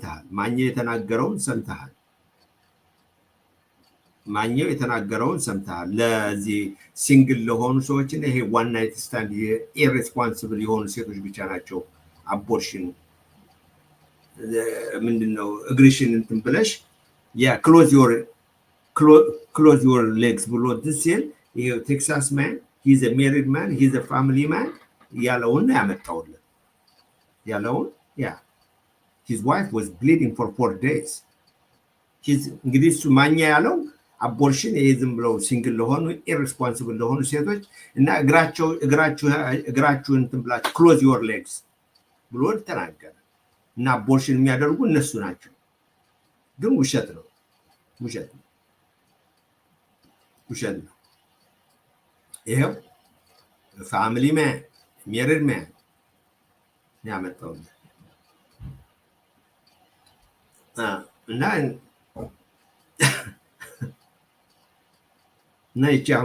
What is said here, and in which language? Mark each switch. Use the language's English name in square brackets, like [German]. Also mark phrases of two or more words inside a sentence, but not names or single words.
[Amharic] ሰምተሃል ለዚህ ሲንግል ለሆኑ ሰዎች እና ይሄ [English] one night stand irresponsible [Amharic] የሆኑ ሴቶች ብቻ ናቸው አቦርሽን ምንድነው እግሪሽን እንትን ብለሽ ያ ክሎዝ [English] your legs [Amharic] ብሎ ሲል ይሄ ቴክሳስ ማን [English] he's a married man he's a family man [Amharic] ያለውን [English] yeah his wife was bleeding for 4 days [Amharic] እንግዲህ እሱ ማኛ ያለው አቦርሽን ይሄ ዝም ብለው ሲንግል ለሆኑ ኢሬስፖንሲብል ለሆኑ ሴቶች እና እግራችሁን እንትን ብላችሁ [English] close your legs [Amharic] ብሎ ተናገረ እና አቦርሽን የሚያደርጉ እነሱ ናቸው ግን ውሸት ነው ይሄው [English] family man married man [Amharic] ያመጣው እና ይቺ አሁን